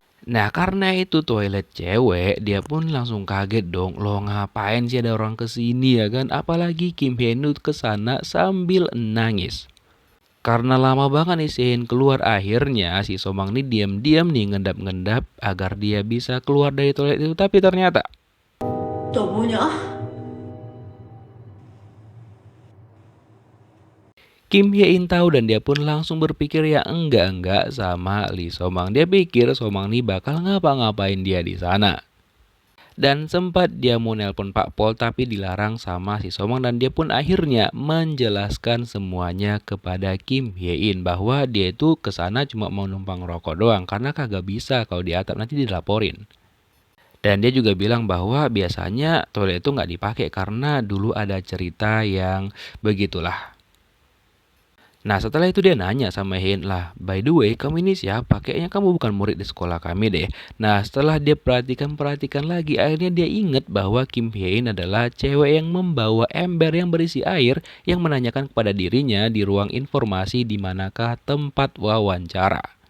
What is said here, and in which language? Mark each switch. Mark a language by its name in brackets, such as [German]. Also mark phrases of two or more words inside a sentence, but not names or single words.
[Indonesian] Nah karena itu toilet cewek, dia pun langsung kaget dong. Loh ngapain sih ada orang kesini ya kan? Apalagi Kim Hye-in ke sana sambil nangis. Karena lama banget nih Hye-in keluar, akhirnya si Somang nih diam-diam nih ngendap-ngendap agar dia bisa keluar dari toilet itu. Tapi ternyata [Korean] 너 뭐냐? [Indonesian] Kim Hye-in tahu dan dia pun langsung berpikir ya enggak sama Lee So-mang. Dia pikir So-mang nih bakal ngapa-ngapain dia di sana. Dan sempat dia mau nelpon Pak Pol tapi dilarang sama si So-mang dan dia pun akhirnya menjelaskan semuanya kepada Kim Hye-in bahwa dia itu kesana cuma mau numpang rokok doang karena kagak bisa kalau di atap nanti dilaporin. Dan dia juga bilang bahwa biasanya toilet itu nggak dipakai karena dulu ada cerita yang begitulah. Nah setelah itu dia nanya sama Hye-in, lah [English] by the way [Indonesian] kamu ini siapa? Kayaknya kamu bukan murid di sekolah kami deh. Nah setelah dia perhatikan lagi, akhirnya dia ingat bahwa Kim Hye-in adalah cewek yang membawa ember yang berisi air yang menanyakan kepada dirinya di ruang informasi di manakah tempat wawancara.